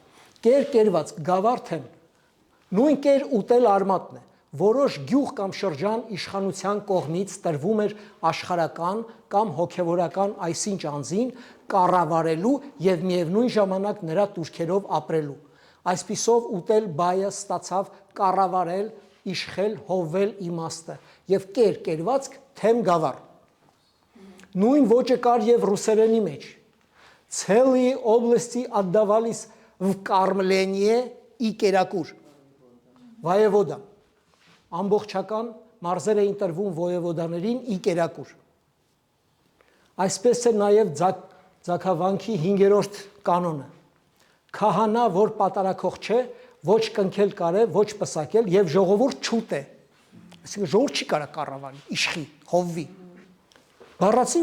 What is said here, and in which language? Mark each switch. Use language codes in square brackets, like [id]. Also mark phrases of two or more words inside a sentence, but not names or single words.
[hy] կեր կերված, գավառ թեմ, նույն կեր ուտել արմատն է, որոշ գյուղ կամ շրջան իշխանության կողմից տրվում էր աշխարհական կամ հոգևորական այսինչ անձին կառավարելու եւ միևնույն ժամանակ նրա տուրքերով ապրելու։ Այսպիսով ուտել բայը ստացավ կառավարել, իշխել, հովվել իմաստը եւ կեր կերվածք թեմ գավառ։ Նույն ոճը կար եւ ռուսերենի մեջ։ [ru] Целые области отдавались в кормление и [hy] կերակուր։ Վայևոդա։ Ամբողջական մարզեր էին տրվում վոևոդաներին ի կերակուր։ Այսպես է նաև Ձագավանքի 5-րդ կանոնը։ Քահանա, որ պատարակող չէ, ոչ կնքել կարե, ոչ պսակել եւ ժողովուրդ չուտե։ Այսինքն ժողովուրդ չի կարա կառավարի, իշխի, հովվի։ Բառացի